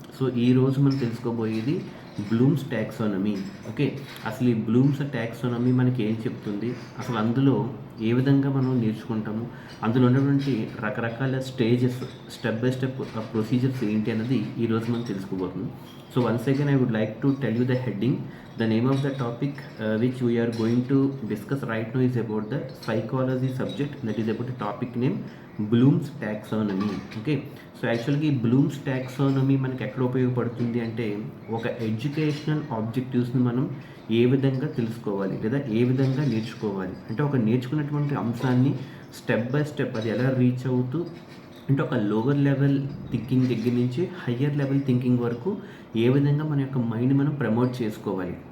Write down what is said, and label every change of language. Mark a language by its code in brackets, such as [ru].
[te] So ఈరోజు మనం తెలుసుకోబోయేది Bloom's taxonomy. Okay, అసలు ఈ బ్లూమ్స్ టాక్సానమీ మనకి ఏం చెప్తుంది, అసలు అందులో ఏ విధంగా మనం నేర్చుకుంటాము, అందులో ఉన్నటువంటి రకరకాల stages, step by step procedures ఏంటి అన్నది ఈరోజు మనం తెలుసుకోబోతున్నాం. [en] So once again I would like to tell you the heading. The name of the topic which we are going to discuss right now is about the psychology subject, that is about the topic name Bloom's taxonomy. [te] Okay, so యాక్చువల్గా ఈ Bloom's taxonomy మనకి ఎక్కడ ఉపయోగపడుతుంది అంటే ఒక educational ఆబ్జెక్టివ్స్ని మనం ఏ విధంగా తెలుసుకోవాలి లేదా ఏ విధంగా నేర్చుకోవాలి, అంటే ఒక నేర్చుకున్నటువంటి అంశాన్ని స్టెప్ బై స్టెప్ అది ఎలా రీచ్ అవుతూ, అంటే ఒక లోవర్ లెవెల్ థింకింగ్ దగ్గర నుంచి హయ్యర్ లెవెల్ థింకింగ్ వరకు ఏ విధంగా మన యొక్క మైండ్ మనం ప్రమోట్ చేసుకోవాలి.